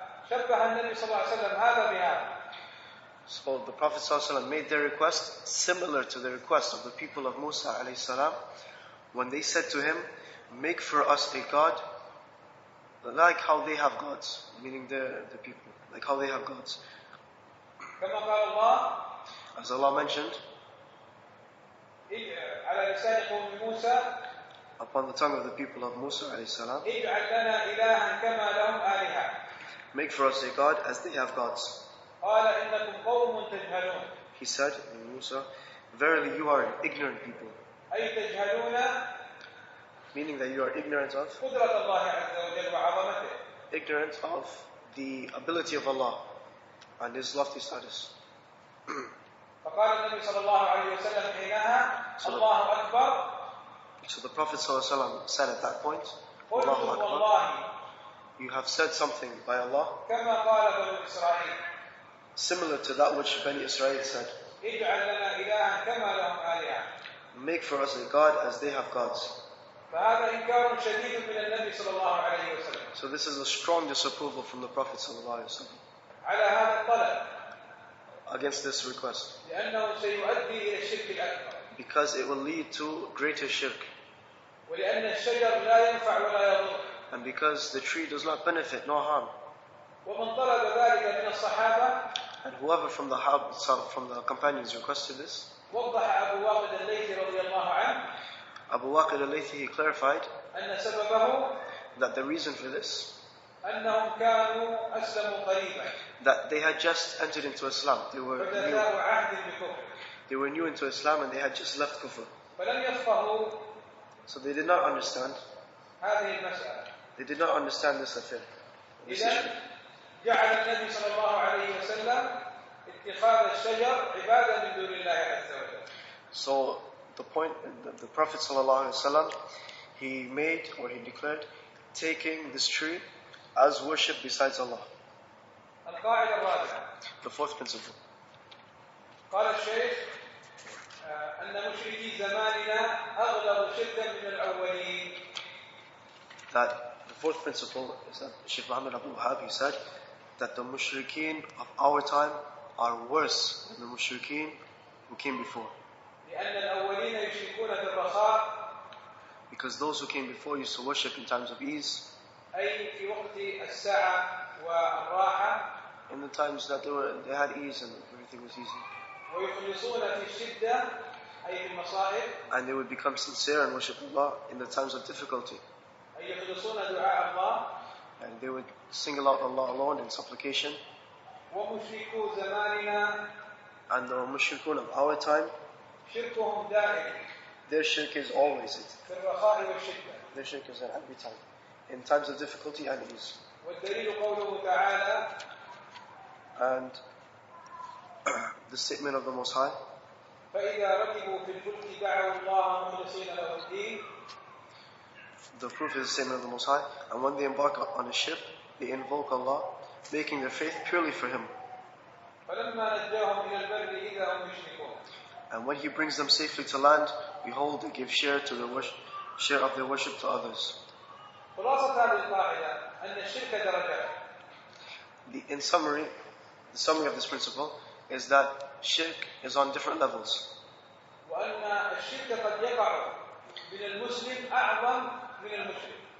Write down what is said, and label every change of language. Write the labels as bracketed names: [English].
[Arabic] فشبه النبي صلى الله عليه وسلم هذا بهذا. [English] So the Prophet ﷺ made their request similar to the request of the people of Musa alayhi salam when they said to him, make for us a God like how they have gods, meaning the people, like how they have gods. [Arabic] كما قال الله [English] As Allah mentioned [Arabic] على لسان قوم موسى [English] upon the tongue of the people of Musa alayhi salam, [Arabic] اجعل لنا إلها كما لهم آلهة. [English] make for us a God as they have gods. [Arabic] قال إنكم قوم تجهلون. [English] He said, Musa, verily you are ignorant people. [Arabic] أي تجهلون [English] Meaning that you are ignorant of [Arabic] قدرة الله عز وجل وعظمته. [English] ignorant of the ability of Allah and His lofty status. [Arabic] فقال النبي صلى الله عليه وسلم حينها الله أكبر. [English] So the Prophet ﷺ said at that point, [Arabic] قلت [English] Allahu Akbar, [Arabic] والله [English] you have said something by Allah [Arabic] كما قال بنو إسرائيل. [English] similar to that which Bani Israel said. [Arabic] اجعل لنا إلها كما لهم آلهة. [English] Make for us a God as they have gods. [Arabic] فهذا إنكار شديد من النبي صلى الله عليه وسلم. [English] So this is a strong disapproval from the Prophet ﷺ [Arabic] على هذا الطلب. [English] against this request, [Arabic] لأنه سيؤدي إلى الشرك الأكبر. [English] because it will lead to greater shirk, [Arabic] ولأن الشجر لا ينفع ولا يضر. [English] and because the tree does not benefit nor harm. [Arabic] ومن طلب ذلك من الصحابة [English] And whoever from the companions requested this, [Arabic] وضح أبو واقد الليثي رضي الله عنه [English] Abu Waqid al-Laythi, he clarified [Arabic] أن سببه [English] that the reason for this, [Arabic] أنهم كانوا أسلموا قريبا [English] that they had just entered into Islam. [Arabic] فجاءوا عهد بكفر [English] They were new into Islam and they had just left Kufr. [Arabic] فلم يفقهوا [English] So they did not understand. [Arabic] هذه المسألة. [English] They did not understand this affair. [Arabic] إذن جعل النبي صلى الله عليه وسلم اتخاذ الشجر عبادة من دون الله عز وجل. [English] So the Prophet ﷺ, he made or he declared taking this tree as worship besides Allah. [Arabic] القاعدة الرابعة. [English] The fourth principle. [Arabic] قال الشيخ أن مشركي زماننا أغلظ شركا من الأولين. [English] That the fourth principle is that Shaykh Muhammad Abdul Wahhab, he said that the mushrikeen of our time are worse than the mushrikeen who came before. [Arabic] لأن الأولين يشركون في الرخاء. [English] Because those who came before used to worship in times of ease. [Arabic] أي في وقت السعة والراحة. [English] In the times that they had ease and everything was easy. [Arabic] ويخلصون في الشدة أي في المصائب. [English] And they would become sincere and worship Allah in the times of difficulty. [Arabic] أي يخلصون دعاء الله. [English] And they would single out Allah alone in supplication. [Arabic] ومشركو زماننا. [English] And the mushrikun of our time, [Arabic] شركهم دائم. [English] their shirk is always it. [Arabic] في الرخاء والشدة. [English] Their shirk is at every time, in times of difficulty and ease. [Arabic] والدليل قوله تعالى. [English] And the statement of the Most High, [Arabic] فإذا ركبوا في الفلك دعوا الله مخلصين له الدين. [English] The proof is the statement of the Most High, and when they embark on a ship, they invoke Allah, making their faith purely for Him. [Arabic] فلما نجاهم إلى البر إذا هم يشركون. [English] And when He brings them safely to land, behold, they give share of their worship to others. [Arabic] خلاصة هذه القاعدة أن الشرك درجات. [English] In summary, the summary of this principle is that shirk is on different levels. [Arabic] وأن الشرك قد يقع من المسلم أعظم من المشرك.